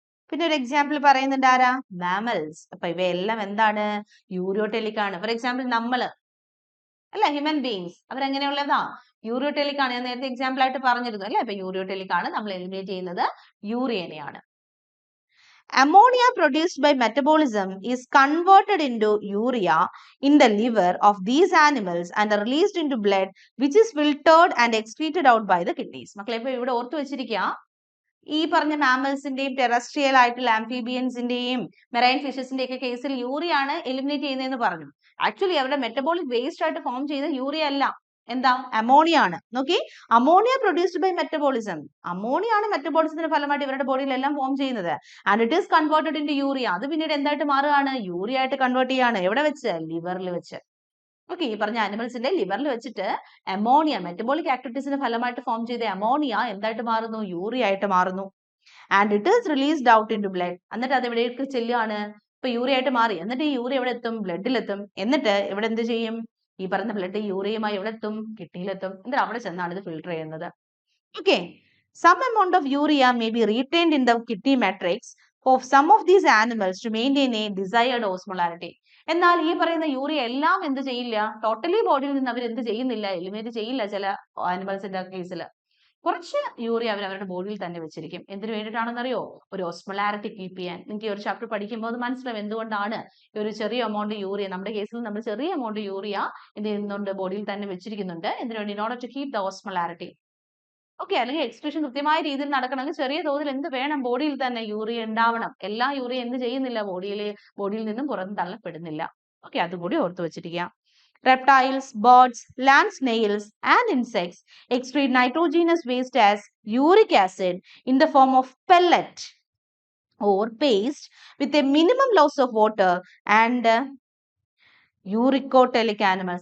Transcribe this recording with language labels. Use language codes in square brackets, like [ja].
[ml] പിന്നെ ഒരു എക്സാമ്പിൾ പറയുന്നുണ്ട് ആരാ? മാമൽസ്. അപ്പൊ ഇവയെല്ലാം എന്താണ്? യൂറിയോടെലിക് ആണ്. ഫോർ എക്സാമ്പിൾ നമ്മള് അല്ല, ഹ്യൂമൻ ബീങ്സ് അവരെങ്ങനെയുള്ളതാ? യൂറിയോടെലിക് ആണ്. ഞാൻ നേരത്തെ എക്സാമ്പിൾ ആയിട്ട് പറഞ്ഞിരുന്നു അല്ലെ. അപ്പൊ യൂറിയോടെലിക് ആണ്. നമ്മൾ എലിമിനേറ്റ് ചെയ്യുന്നത് യൂറിയനെയാണ്. [en] Ammonia produced by metabolism is converted into urea in the liver of these animals and are released into blood, which is filtered and excreted out by the kidneys. [ml] മക്കളെ ഇപ്പൊ ഇവിടെ ഓർത്തു വെച്ചിരിക്കുക, ഈ പറഞ്ഞ മാമൽസിന്റെയും ടെറസ്ട്രിയൽ ആയിട്ടുള്ള ആംഫിബിയൻസിന്റെയും മെറൈൻ ഫിഷസിന്റെ ഒക്കെ കേസിൽ യൂറിയ ആണ് എലിമിനേറ്റ് ചെയ്യുന്നതെന്ന് പറഞ്ഞു. ആക്ച്വലി അവരുടെ മെറ്റബോളിക് വേസ്റ്റ് ആയിട്ട് ഫോം ചെയ്ത യൂറിയ അല്ല, എന്താ? അമോണിയ ആണ്. നോക്കി, [en] Ammonia produced by metabolism. [ml] Ammonia ആണ് മെറ്റബോളിസത്തിന്റെ ഫലമായിട്ട് ഇവരുടെ ബോഡിയിൽ എല്ലാം ഫോം ചെയ്യുന്നത്. [en] And it is converted into urea. [ml] അത് പിന്നീട് എന്തായിട്ട് മാറുകയാണ്? യൂറിയ ആയിട്ട് കൺവേർട്ട് ചെയ്യാണ്. എവിടെ വെച്ച്? ലിവറിൽ വെച്ച്. ഓക്കെ, ഈ പറഞ്ഞ ആനിമൽസിന്റെ ലിവറിൽ വെച്ചിട്ട് അമോണിയ, മെറ്റബോളിക് ആക്ടിവിറ്റീസിന്റെ ഫലമായിട്ട് ഫോം ചെയ്ത അമോണിയ എന്തായിട്ട് മാറുന്നു? യൂറിയ ആയിട്ട് മാറുന്നു. [en] And it is released out into blood. [ml] എന്നിട്ട് അത് എവിടേക്ക് ചെല്ലുകയാണ്? ഇപ്പൊ യൂറിയ ആയിട്ട് മാറി. എന്നിട്ട് ഈ യൂറിയ എവിടെ എത്തും? ബ്ലഡിലെത്തും. എന്നിട്ട് ഇവിടെ എന്ത് ചെയ്യും? ഈ പറഞ്ഞ ബ്ലഡ് യൂറിയയുമായി എവിടെ എത്തും? കിഡ്നിയിലെത്തും. എന്നിട്ട് അവിടെ ചെന്നാണ് ഇത് ഫിൽട്ടർ ചെയ്യുന്നത്. [en] Okay, some amount of urea may be retained in the kidney matrix of some of these animals to maintain a desired osmolarity. [ml] എന്നാൽ ഈ പറയുന്ന യൂറിയ എല്ലാം എന്ത് ചെയ്യില്ല? ടോട്ടലി ബോഡിയിൽ നിന്ന് അവർ എന്ത് ചെയ്യുന്നില്ല? എലിമിനേറ്റ് ചെയ്യില്ല. ചില ആനിമൽസിന്റെ കേസിൽ കുറച്ച് യൂറിയ അവർ അവരുടെ ബോഡിയിൽ തന്നെ വെച്ചിരിക്കും. എന്തിനു വേണ്ടിയിട്ടാണെന്നറിയോ? ഒരു ഓസ്മോലാരിറ്റി കീപ്പ് ചെയ്യാൻ. നിങ്ങൾക്ക് ഈ ഒരു ചാപ്റ്റർ പഠിക്കുമ്പോൾ അത് മനസ്സിലാവും എന്തുകൊണ്ടാണ് ഈ ഒരു ചെറിയ എമൗണ്ട് യൂറിയ, നമ്മുടെ കേസിൽ നമ്മൾ ചെറിയ എമൗണ്ട് യൂറിയ എന്ത് ചെയ്യുന്നുണ്ട്? ബോഡിയിൽ തന്നെ വെച്ചിരിക്കുന്നുണ്ട്. എന്തിനു വേണ്ടി? [en] In order to keep the osmolarity. [ml] Okay, അല്ലെങ്കിൽ എക്സ്ക്രീഷൻ കൃത്യമായ രീതിയിൽ നടക്കണമെങ്കിൽ ചെറിയ തോതിൽ എന്ത് വേണം? ബോഡിയിൽ തന്നെ യൂറിയ ഉണ്ടാവണം. എല്ലാ യൂറിയ എന്ത് ചെയ്യുന്നില്ല? ബോഡിയിൽ നിന്നും പുറന്തള്ളപ്പെടുന്നില്ല. ഓക്കെ, അതുകൂടി ഓർത്തു വെച്ചിരിക്കുക. [en] Reptiles, birds, land snails, and insects excrete nitrogenous waste as uric acid in the form of pellet or paste with a minimum loss of water and uricotelic animals.